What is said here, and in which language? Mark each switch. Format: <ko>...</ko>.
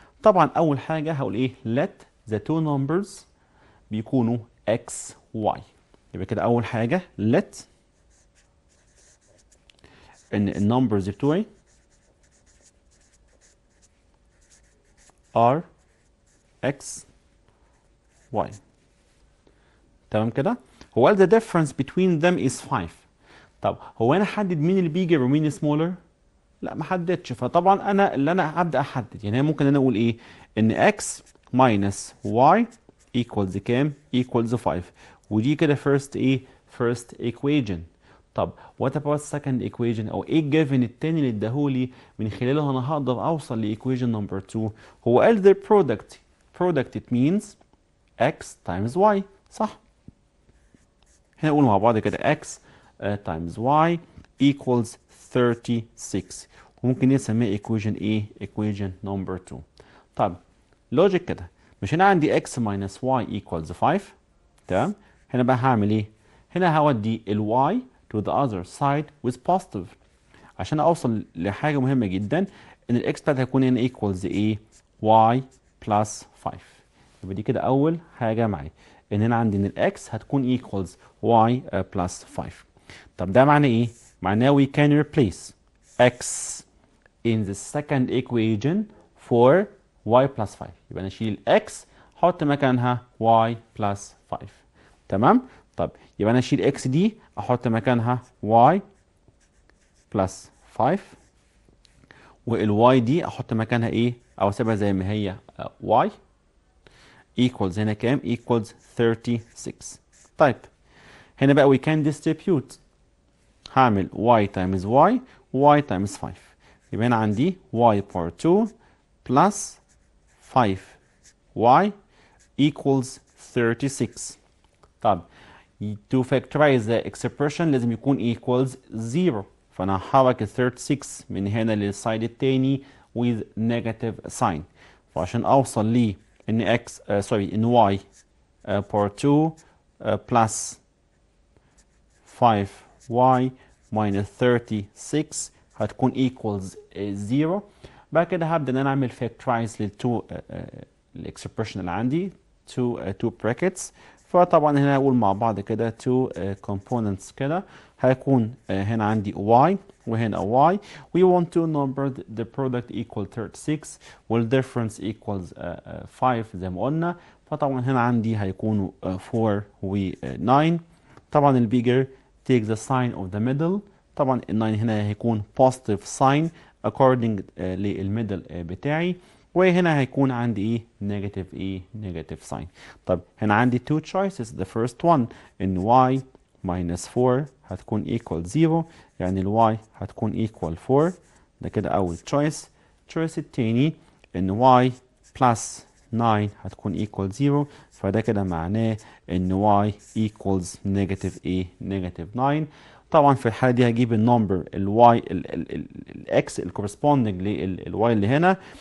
<ar>طبعا اول حاجه هقول ايه</ar> <en>let the two numbers</en> <ar>بيكونوا x y. يبقى كده اول حاجه let ان النمبرز بتوعي are x y. تمام كده. هو</ar> <en>the difference between them is 5.</en> <ar>طب هو انا احدد مين اللي بيجي ومين سمولر؟ لا ما حددش. فطبعا انا اللي انا هبدا احدد يعني ممكن انا اقول ايه ان x minus y equals كام؟ equals 5. ودي كده first ايه؟ first equation. طب</ar> <en>what about second equation</en> <ar>او ايه الجيفن التاني اللي اداهولي من خلاله انا هقدر اوصل لايكويشن نمبر 2؟ هو قال</ar> <en>their product it means x times y</en> <ar>صح؟ هنا نقول مع بعض كده x times y equals 36 وممكن نسميه equation ايه؟ equation number 2. طب لوجيك كده مش هنا عندي x minus y equals 5 تمام؟ هنا بقى هعمل ايه؟ هنا هودي ال y to the other side with positive عشان اوصل لحاجه مهمه جدا ان الاكس بتاعتي هيكون هنا equals ايه؟ y plus 5. يبقى دي كده اول حاجه معايا ان هنا عندي ان الاكس هتكون equals y plus 5. طب ده معناه ايه؟ معناه</ar> <en>we can replace x in the second equation for y plus 5.</en> <ar>يبقى نشيل x احط مكانها y plus 5 تمام؟ طب يبقى انا اشيل x دي احط مكانها y plus 5 والواي دي احط مكانها ايه او اسيبها زي ما هي y equals هنا كام؟ equals 36. طيب هنا بقى</ar> <en>we can distribute</en> <ar>هعمل y times y y times 5 يبقى هنا عندي y power 2 plus 5y equals 36. طب</ar> <en>to factorize the expression</en> <ar>لازم يكون equals 0 فانا هحرك ال 36 من هنا للسايد التاني</ar> <en>with negative sign</en> <ar>فعشان اوصل لي ان x ان y power 2 plus 5y minus 36 هتكون equals 0. بعد كده هبدا ان انا اعمل factorize للتو الاكسبريشن اللي عندي two brackets. فطبعا هنا هقول مع بعض كده two components كده هيكون هنا عندي y وهنا y.</ar> <en>We want to number the product equal 36 وال difference equals 5 زي ما قلنا.</en> <ar>فطبعا هنا عندي هيكونوا 4 و 9.</ar> <en>طبعا البيجر take the sign of the middle.</en> <ar>طبعا ال 9 هنا هيكون positive sign according للميدل بتاعي وهنا هيكون عندي ايه negative sign. طب هنا عندي two choices.</ar> <en>the first one</en> <ar>ان y minus 4 هتكون equal 0 يعني ال y هتكون equal 4 ده كده اول choice. choice التاني ان y plus 9 هتكون equal 0 فده كده معناه ان y equals negative 9. طبعا في الحاله دي هجيب النمبر الواي الاكس الكورسبوندنج للواي اللي هنا.</ar>